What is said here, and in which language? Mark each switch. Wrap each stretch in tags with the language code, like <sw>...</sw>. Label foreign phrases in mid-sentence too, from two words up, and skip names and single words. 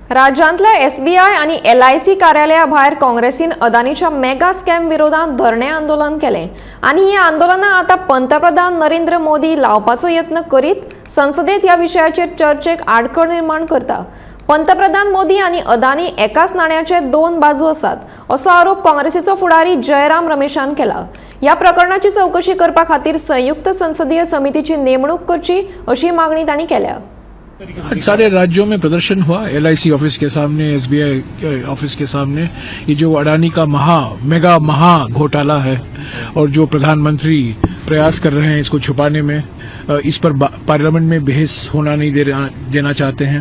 <kok>राज्यांतल्या SBI आणि LIC कार्यालया भायर काँग्रेसीन अदानीच्या</kok> <en>mega scam</en> <kok>विरोधात धरणे आंदोलन केले आणि हे आंदोलना आता पंतप्रधान नरेंद्र मोदी लावपाचो यत्न करीत संसदेत ह्या विषयाचेर चर्चेक आडखळ निर्माण करता। पंतप्रधान मोदी आणि अदानी एकाच नाण्याचे दोन बाजू आसात असो आरोप काँग्रेसीचो फुडारी जयराम रमेशान केला। या प्रकरणाची चौकशी करपा खातीर संयुक्त संसदीय समितीची नेमणूक करची अशी मागणी तांणी केल्या।</kok> <hi>आज सारे राज्यों में प्रदर्शन हुआ, LIC ऑफिस के सामने, SBI ऑफिस के सामने। ये जो अडानी का मेगा घोटाला है और जो प्रधानमंत्री प्रयास कर रहे हैं इसको छुपाने में, इस पर पार्लियामेंट में बहस होना नहीं देना चाहते हैं।</hi>